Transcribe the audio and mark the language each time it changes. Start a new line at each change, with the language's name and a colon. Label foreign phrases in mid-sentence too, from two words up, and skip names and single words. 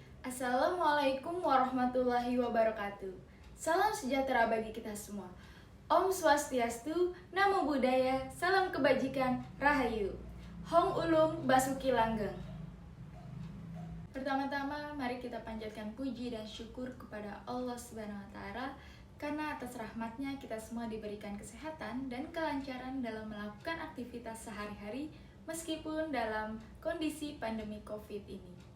Arabic: السلام عليكم ورحمة الله وبركاته.
Indonesian: Salam sejahtera bagi kita semua. Om Swastiastu,
Pali: Namo Buddhaya,
Indonesian: salam kebajikan, Rahayu.
Javanese: Hong Ulung Basuki Langgeng.
Indonesian: Pertama-tama mari kita panjatkan puji dan syukur kepada Allah
Arabic: سبحانه وتعالى
Indonesian: karena atas rahmatnya kita semua diberikan kesehatan dan kelancaran dalam melakukan aktivitas sehari-hari meskipun dalam kondisi pandemi Covid ini.